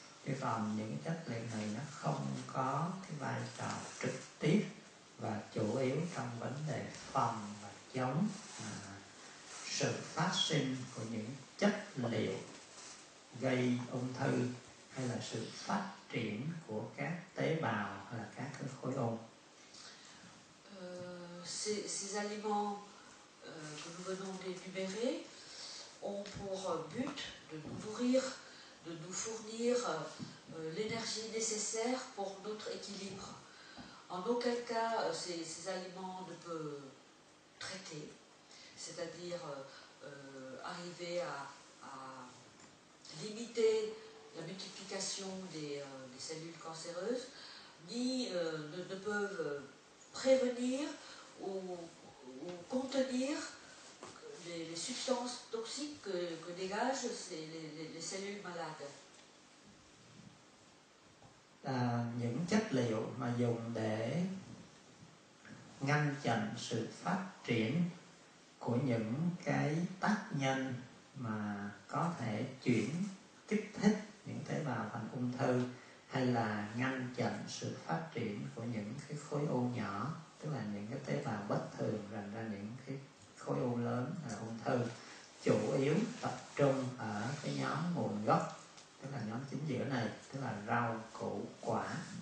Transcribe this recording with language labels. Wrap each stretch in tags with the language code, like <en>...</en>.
<vi>Chứ còn những cái chất liệu này nó không có cái vai trò trực tiếp và chủ yếu trong vấn đề phòng và chống sự phát sinh của những chất liệu gây ung thư hay là sự phát triển của các tế bào hay là các cái khối u.</vi> <fr>Ces aliments que nous venons d'énumérer ont pour but de nous nourrir, de nous fournir l'énergie nécessaire pour notre équilibre. En aucun cas ces aliments ne peuvent traiter, c'est-à-dire arriver à limiter la multiplication des cellules cancéreuses, ni ne peuvent prévenir ou contenir les substances toxiques que dégagent les cellules malades.</fr> <vi>Những chất liệu mà dùng để ngăn chặn sự phát triển của những cái tác nhân mà có thể kích thích những tế bào thành ung thư, hay là ngăn chặn sự phát triển của những cái khối u nhỏ, tức là những cái tế bào bất thường thành ra những cái khối u lớn là ung thư, chủ yếu tập trung ở cái nhóm nguồn gốc, tức là nhóm chính giữa này, tức là rau củ quả.</vi>